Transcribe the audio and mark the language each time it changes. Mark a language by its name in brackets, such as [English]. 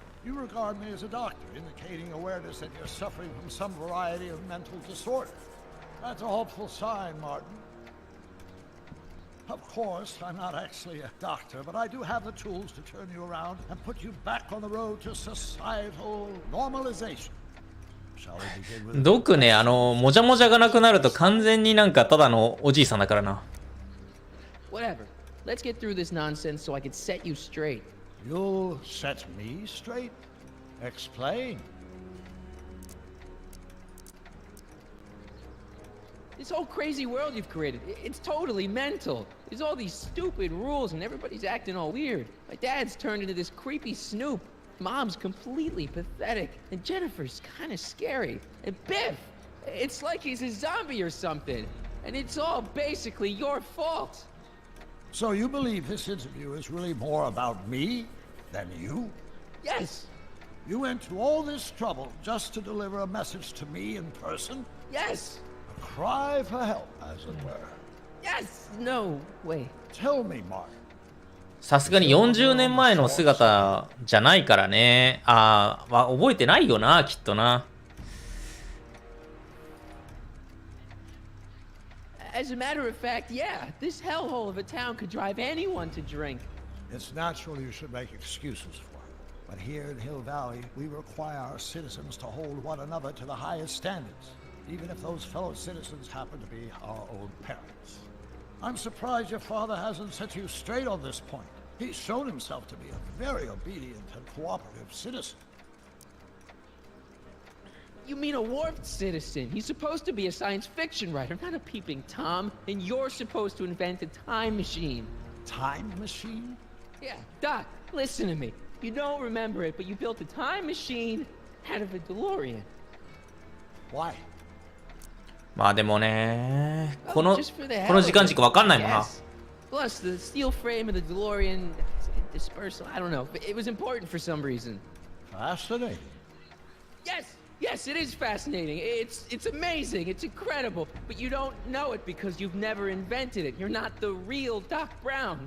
[English] You regard me as a doctor, indicating awareness that you're suffering from some variety of mental disorder. That's a hopeful sign, Martin. Of course, I'm not actually a doctor, but I do have the tools to turn you around and put you back on the road to societal normalization. Shall we begin with... [Japanese] ドクね、もじゃもじゃがなくなると完全になんかただのおじいさんだからな。 [English] Whatever. Let's get through this nonsense so I can set you straight. You'll set me straight? Explain. This whole crazy world you've created, it's totally mental. There's all these stupid rules and everybody's acting all weird. My dad's turned into this creepy snoop. Mom's completely pathetic. And Jennifer's kind of scary. And Biff, it's like he's a zombie or something. And it's all basically your fault. So you believe this interview is really more about me than you? Yes. You went to all this trouble just to deliver a message to me in person? Yes. A cry for help, as it were. Yes. No, wait. Tell me, Mark. [Japanese] さすがに40年前の姿じゃないからね。覚えてないよな、きっとな。 [English] As a matter of fact, yeah, this hellhole of a town could drive anyone to drink. It's natural you should make excuses for it. But here in Hill Valley, we require our citizens to hold one another to the highest standards, even if those fellow citizens happen to be our own parents. I'm surprised your father hasn't set you straight on this point. He's shown himself to be a very obedient and cooperative citizen. You mean a warped citizen? He's supposed to be a science fiction writer, not a peeping Tom. And you're supposed to invent a time machine. Time machine? Yeah, Doc, listen to me. You don't remember it, but you built a time machine out of a DeLorean. Why? [Japanese] まあでもね、この時間軸わかんないもんな。 [English] Plus, the steel frame of the DeLorean dispersal, I don't know, but it was important for some reason. Fascinating. Yes, it is fascinating. It's amazing. It's incredible. But you don't know it because you've never invented it. You're not the real Doc Brown.